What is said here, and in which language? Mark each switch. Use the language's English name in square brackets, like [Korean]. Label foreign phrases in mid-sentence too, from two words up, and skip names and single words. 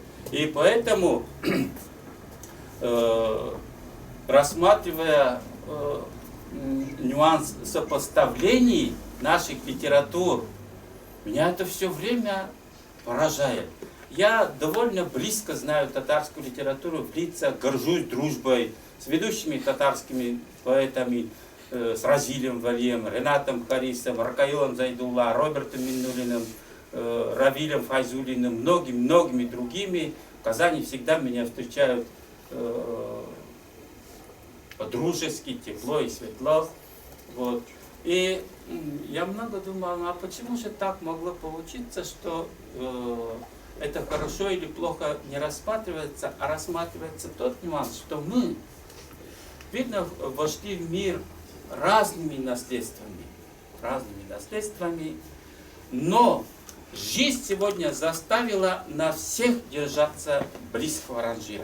[Russian] И поэтому, рассматривая нюанс сопоставлений наших литератур, меня это все время поражает. Я довольно близко знаю татарскую литературу, в лицах горжусь дружбой с ведущими татарскими поэтами, с Разилем Валием, Ренатом Харисом, Ракаилом Зайдулла, Робертом Миннулиным, Равилем Файзулиным, многими другими. В Казани всегда меня встречают по-дружески, тепло и светло. Вот. И я много думал, а почему же так могло получиться, что это хорошо или плохо не рассматривается, а рассматривается тот нюанс, что мы, видно, вошли в мир разными наследствами, но жизнь сегодня заставила нас всех держаться близкого ранжира.